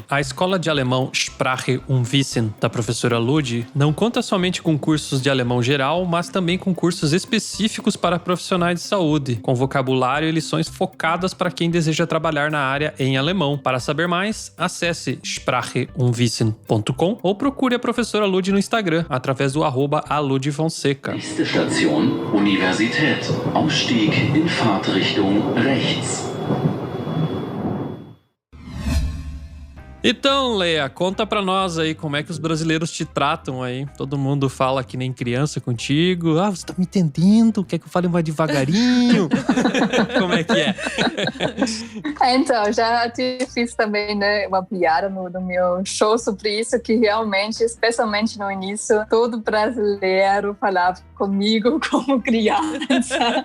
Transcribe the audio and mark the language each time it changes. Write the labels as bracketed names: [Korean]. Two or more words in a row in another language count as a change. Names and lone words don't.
[Portuguese] A escola de alemão Sprache und Wissen, da professora Ludi, não conta somente com cursos de alemão geral, mas também com cursos específicos para profissionais de saúde, com vocabulário e lições focadas para quem deseja trabalhar na área em alemão. Para saber mais, acesse spracheundwissen.com ou procure a professora Ludi no Instagram, através do @aludfonseca. [German] Nächste Station, Universität. Ausstieg in Fahrtrichtung rechts. [Portuguese] Então, Leia, conta pra nós aí como é que os brasileiros te tratam aí. Todo mundo fala que nem criança contigo. Você tá me entendendo? Quer que eu fale mais devagarinho? Como é que é? Então, já fiz também, né, uma piada no meu show sobre isso, que realmente, especialmente no início, todo brasileiro falava comigo como criança.